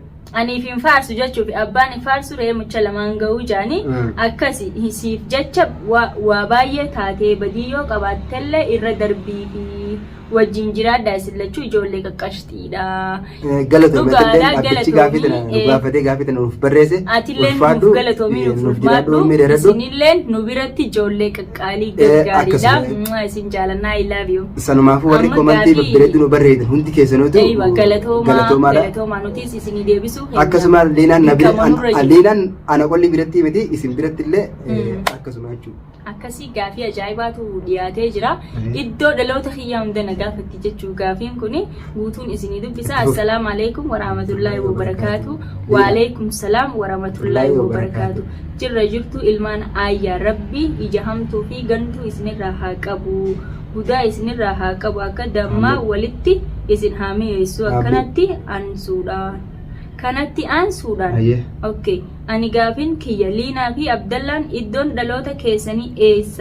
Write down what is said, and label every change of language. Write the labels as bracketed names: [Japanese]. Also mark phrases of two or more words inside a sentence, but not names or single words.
[Oromo] Aniif hin faarsu jechuuf abbaan hin faarsu ree mucha lamaan ga'uu jaanii akkasi siif jecha waa baay'ee taatee badii yoo qabaattellee irra darbii fi wajjin jiraadha isin lachuu ijoollee qaqqashtiidha. Galatoomi gaafatee gaafii tana nuuf barreesse. Atillee nuuf galatoomi nuuf baadhu isinillee nu biratti ijoollee qaqqaalii gargaariidha. Isin jaalannaa [English] I love you. [Oromo] Sanumaafuu warri komantii babbareedu nu barreedan hundi keessanootu galatoomaa nutis isinii deebisu. Akkasuma Liinaan ana qolli biratti miti isin biratti illee akkasuma jechuudha. Akkasii gaafii ajaa'ibaatu dhiyaatee jira. Iddoo dhaloota kiyyaa hunda na gaafatti jechuu gaafiin kuni guutuun isinii dubbisa. [Arabic] السلام عليكم ورحمة الله وبركاته. وعليكم السلام ورحمة الله وبركاته. [Oromo] Jirra jirtu ilmaan ayyaa rabbi ija hamtuu fi gantuu isinirraa haa qabu. Budaa isinirraa haa qabu akka dammaa walitti isin haa mi'eessu akkanatti ansuudhaan. Kanatti aansuudhaan. Okay. Ani gaafiin kiyya Liinaa fi Abdallaan iddoon dhaloota keessanii eessa?